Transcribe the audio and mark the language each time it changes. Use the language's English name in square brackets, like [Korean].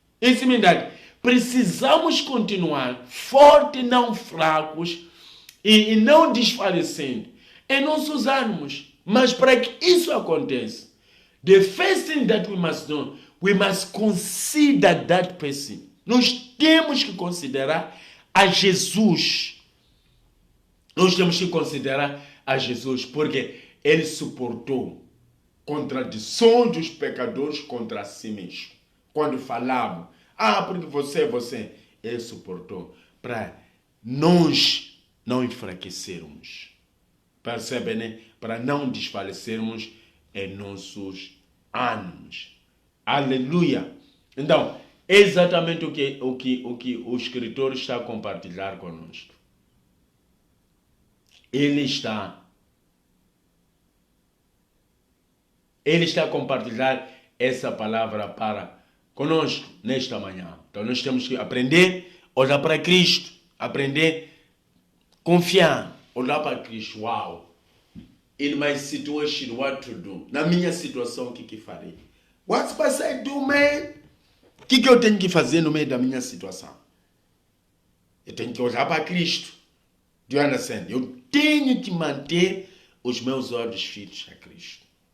[Portuguese] Em similitude, precisamos continuar fortes, não fracos, e não desfalecendo em nossos ânimos. Mas para que isso aconteça, [English] The first thing that we must do, we must consider that person. [Portuguese] Nós temos que considerar a Jesus. Nós temos que considerar a Jesus, porque ele suportou contradições dos pecadores contra si mesmo. Quando falavam, porque você, ele suportou para nós não enfraquecermos. Percebe, né? Para não desfalecermos em nossos ânimos. Aleluia! Então, é exatamente o que o escritor está a compartilhar conosco. Ele está a compartilhar essa palavra para conosco nesta manhã. Então nós temos que aprender a olhar para Cristo, aprender a confiar, olhar para Cristo. Wow! [English] In my situation, what to do? [Portuguese] Na minha situação, o que farei? [English] What must I do, man? [Portuguese] O que eu tenho que fazer no meio da minha situação? Eu tenho que olhar para Cristo. [English] Do you understand? [Portuguese] Eu tenho que manter os meus olhos fitos a Cristo.